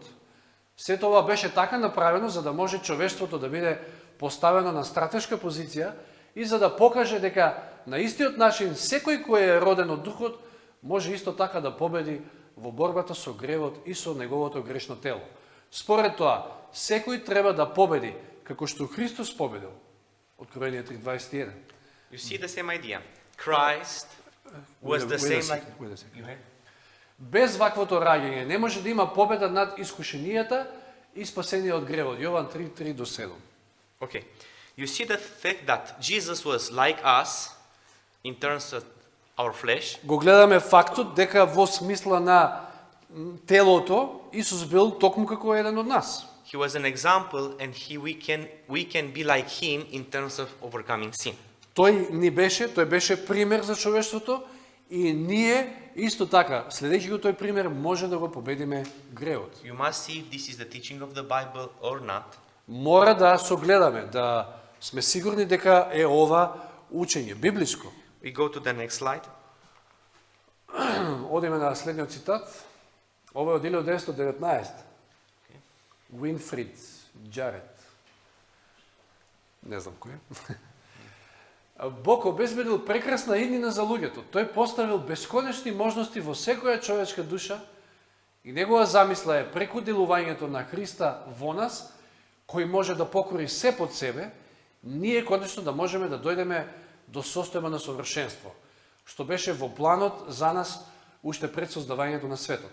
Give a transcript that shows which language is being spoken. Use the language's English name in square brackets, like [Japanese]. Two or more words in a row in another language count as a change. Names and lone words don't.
[Macedonian] Сето ова беше така направено за да може човештвото да биде поставено на стратешка позиција и за да покаже дека на истиот начин секој кој е роден од Духот може исто така да победи во борбата со гревот и со неговото грешно тело. Според тоа, секој треба да победи како што Христос победил. Откровение 3:21. [English] You see the same idea. Christ was the same like... You have? [Macedonian] Без ваквото раѓање не може да има победа над искушенијата и спасение од гревот. Јован 3:3-7. [English] Okay. You see the fact that Jesus was like us in terms of our flesh. [Macedonian] Го гледаме фактот дека во смисла на телото Исус бил токму како еден од нас. [English] He was an example and we can be like him in terms of overcoming sin. [Macedonian] Тој беше пример за човештвото и ние исто така, следејќи го тој пример, може да го победиме гревот. [English] You must see if this is the teaching of the Bible or not. [Macedonian] Мора да согледаме, да сме сигурни дека е ова учење библиско. [English] We go to the next slide. [Macedonian] Одиме на следниот цитат. Ова е од 1919. Уинфрид Джарет. Не знам кој е. Бог обезбедил прекрасна иднина за луѓето. Тој поставил бесконечни можности во секоја човечка душа и негова замисла е преку делувањето на Христа во нас, кој може да покори се под себе, ние конечно да можеме да дојдеме до состојба на совршенство, што беше во планот за нас уште пред создавањето на светот.